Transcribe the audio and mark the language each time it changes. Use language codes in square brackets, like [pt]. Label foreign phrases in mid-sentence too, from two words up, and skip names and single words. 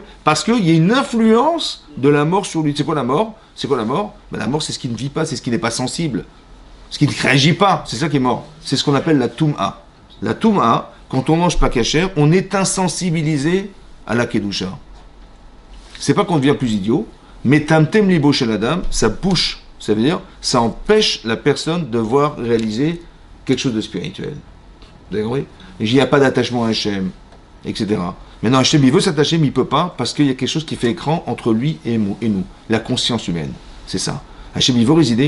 [fr] Parce qu'il y a une influence de la mort sur lui. C'est quoi la mort? C'est quoi la mort? Ben, la mort, c'est ce qui ne vit pas, c'est ce qui n'est pas sensible. Ce qui ne réagit pas, c'est ça qui est mort. C'est ce qu'on appelle la Toum'a. La Toum'a, quand on mange pas kasher, on est insensibilisé à la Kedusha. C'est pas qu'on devient plus idiot, mais [he] טמטם ליבו של אדם, [fr] ça bouche. Ça veut dire, ça empêche la personne de voir réaliser quelque chose de spirituel. Vous avez compris? Il n'y a pas d'attachement à Hachem, etc. Maintenant, Hachem, il veut s'attacher, mais il ne peut pas, parce qu'il y a quelque chose qui fait écran entre lui et nous, la conscience humaine. C'est ça. Hachem, il veut résider.